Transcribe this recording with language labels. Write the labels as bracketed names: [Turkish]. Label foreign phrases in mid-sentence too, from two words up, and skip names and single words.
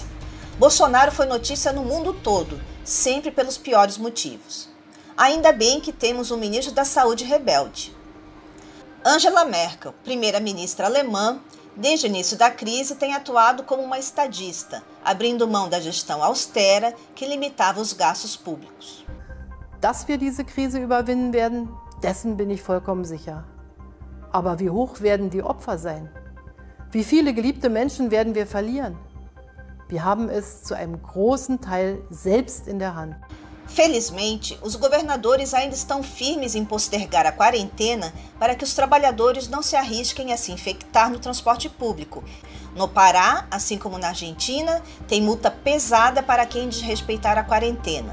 [Portuguese] Bolsonaro foi notícia no mundo todo, sempre pelos piores motivos. Ainda bem que temos um ministro da Saúde rebelde. Angela Merkel, primeira-ministra alemã, desde o início da crise tem atuado como uma estadista, abrindo mão da gestão austera que limitava os gastos públicos. [German] Dass wir diese Krise überwinden werden, dessen bin ich vollkommen sicher. Aber wie hoch werden die Opfer sein? Wie viele geliebte Menschen werden wir verlieren? Wir haben es zu einem großen Teil selbst in der Hand. [Portuguese] Felizmente, os governadores ainda estão firmes em postergar a quarentena para que os trabalhadores não se arrisquem a se infectar no transporte público. No Pará, assim como na Argentina, tem multa pesada para quem desrespeitar a quarentena.